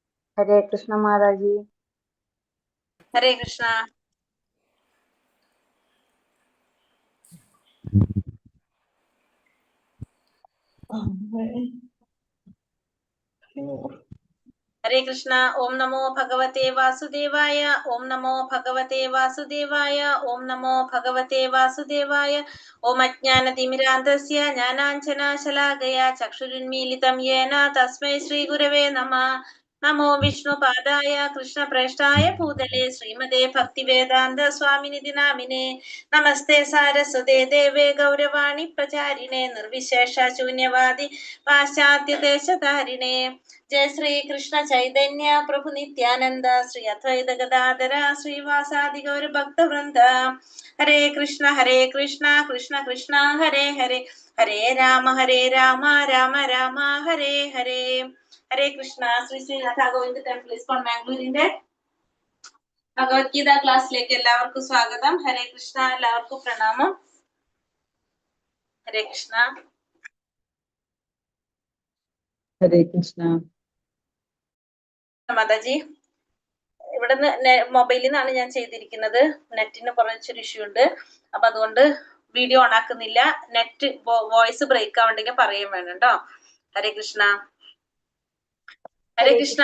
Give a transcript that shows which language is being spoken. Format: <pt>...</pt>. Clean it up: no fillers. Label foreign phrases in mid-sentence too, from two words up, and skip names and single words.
<hi>हरे कृष्ण महाराज जी। हरे कृष्णा। हरे कृष्णा।</hi> <sa>ओम नमो भगवते वासुदेवाय। ओम नमो भगवते वासुदेवाय। ओम नमो भगवते वासुदेवाय। ओम अज्ञानतिमिरान्धस्य ज्ञानाञ्जनशलाकया चक्षुरुन्मीलितं येन तस्मै श्रीगुरवे नमः। नमो विष्णुपादाय कृष्णप्रेष्ठाय भूतले श्रीमते भक्तिवेदान्त स्वामिनिधि नामिने। नमस्ते सारस्वते देवे गौरवाणी प्रचारिणे निर्विशेष शून्यवादी पाश्चात्यदेशधारिणे। जय श्री कृष्ण चैतन्य प्रभु नित्यानंद श्री अद्वैत गदाधर श्रीवासादि गौर भक्त वृंद। हरे कृष्ण कृष्ण कृष्ण हरे हरे, हरे राम राम राम हरे हरे।</sa> <hi>हरे कृष्ण।</hi> <ml>ശ്രീ ശ്രീനാഥ ഗോവിന്ദ ടെമ്പിൾ ഇസ്കോൺ മാംഗ്ലൂരിന്റെ ഭഗവത്ഗീത ക്ലാസ്സിലേക്ക് എല്ലാവർക്കും സ്വാഗതം. ഹരേ കൃഷ്ണ. എല്ലാവർക്കും പ്രണാമം. ഹരേ കൃഷ്ണ.</ml> <hi>हरे कृष्ण</hi> <ml>മാതാജി, ഇവിടുന്ന് മൊബൈലിൽ നിന്നാണ് ഞാൻ ചെയ്തിരിക്കുന്നത്. നെറ്റിന് കുറച്ചൊരു ഇഷ്യൂ ഉണ്ട്. അപ്പൊ അതുകൊണ്ട്</ml> <en>video on</en> <ml>ആക്കുന്നില്ല.</ml> <en>net voice break</en> <ml>ആവണ്ടെങ്കിൽ പറയുകയും വേണം കേട്ടോ. ഹരേ കൃഷ്ണ. ഹരേ കൃഷ്ണ.</ml>